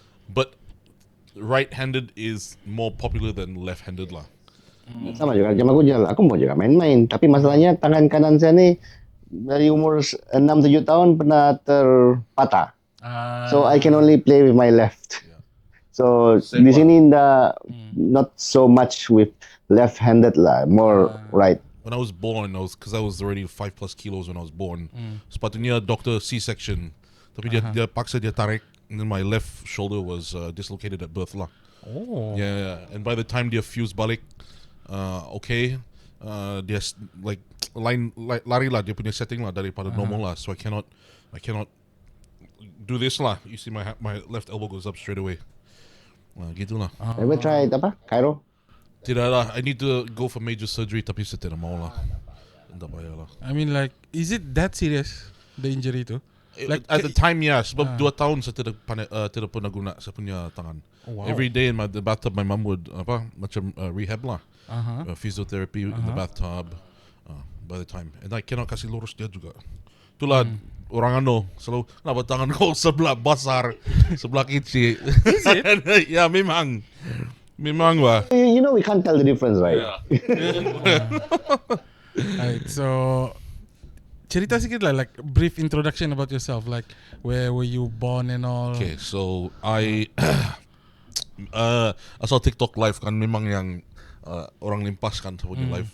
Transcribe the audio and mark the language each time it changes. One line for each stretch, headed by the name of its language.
English: But right-handed is more popular than left-handed lah.
Malay: Sama juga. Macam aku mau juga main-main. Tapi masalahnya tangan kanan saya ni dari umur 6-7 tahun pernah terpatah.
English: So I can only play with my left. So
Malay: di sini
English: not so much with left-handed lah, more right. When I was born, because I was already 5+ kilos when I was born.
Malay: Sepatutnya
English: doctor C-section.
Malay: Tapi dia paksa dia tarik,
English: and then my left shoulder was dislocated at birth lah. Oh.
Malay: Yeah.
English: And by the time
Malay: dia fuse balik, okay, dia like lari lah dia punya setting lah daripada normal lah.
English: So I cannot do this lah. You see my left elbow goes up straight away.
Malay: Gitulah.
English: Ever tried Cairo?
Malay: Tidak lah.
English: I need to go for major surgery,
Malay: tapi saya tidak mau lah. Tak payah lah.
English: I mean like, is it that serious, the injury tu? Like At the time, yeah.
Malay: Sebab 2 tahun saya tidak pernah guna saya punya tangan.
English: Oh, wow. Every day in the bathtub, my mum would macam rehab lah. Physiotherapy in the bathtub. By the time, and I cannot
Malay: kasih lurus dia juga. Itulah orang selalu kenapa tangan kau sebelah besar, sebelah kecil.
English: Is it?
Malay: Ya, memang lah.
English: You know, we can't tell the difference, right? Right, so
Malay: cerita sikit lah,
English: like brief introduction about yourself, like where were you born and all.
Malay: Okay, so I asal TikTok live kan memang yang orang limpaskan punya live.